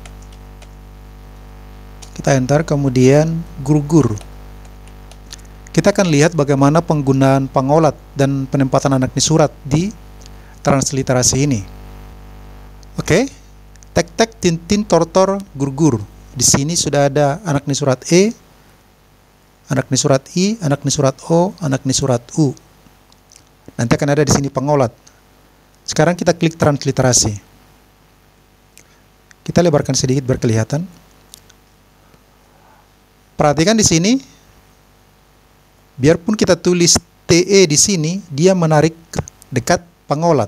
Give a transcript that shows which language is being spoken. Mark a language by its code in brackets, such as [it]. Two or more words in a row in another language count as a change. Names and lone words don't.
[id] Kita enter, kemudian gur-gur. Kita akan lihat bagaimana penggunaan pangolat dan penempatan [bbc] anakni surat [id] di transliterasi ini. Oke, tek-tek, tintin, tortor, gur-gur. Di sini sudah ada [bbc] anakni surat [id] E, [bbc] anakni surat [id] I, [bbc] anakni surat [id] O, [bbc] anakni surat [id] U. Nanti akan ada di sini pangolat. Sekarang kita klik transliterasi. Kita lebarkan sedikit biar kelihatan. Perhatikan di sini. Biarpun kita tulis TE di sini, dia menarik dekat pangolat.